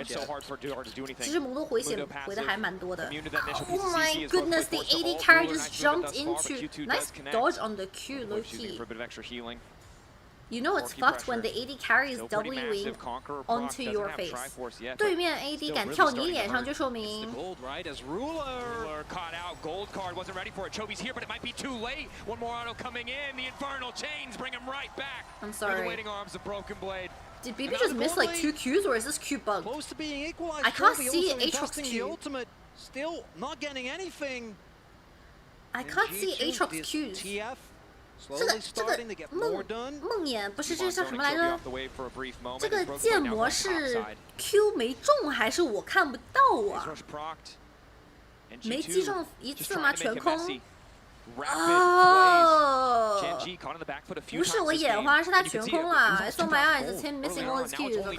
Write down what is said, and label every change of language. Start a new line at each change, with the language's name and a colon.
Chinese: 其实蒙多回血回的还蛮多的。
English: Oh my goodness, the AD carry just jumped into. Nice dodge on the Q, low key. You know it's fucked when the AD carry is Wing onto your face.
Chinese: 对面 AD 敢跳你脸上，就说明。
English: Ruler caught out. Gold card wasn't ready for it. Chobi's here, but it might be too late. One more auto coming in. The infernal chains bring him right back. I'm sorry. The waiting arms of Broken Blade. Did BB just miss like 2 Qs, or is this Q bug? Close to being equalized. I can't see Aatrox Q. Still not getting anything. I can't see Aatrox Qs. TF. Slowly starting to get more done.
Chinese: 梦魇不是这叫什么来着？这个建模是 Q 没中还是我看不到啊？没击中一次吗？全空？哦，不是我眼花，是他全空了。
English: I saw my eyes, it's him missing all his Qs.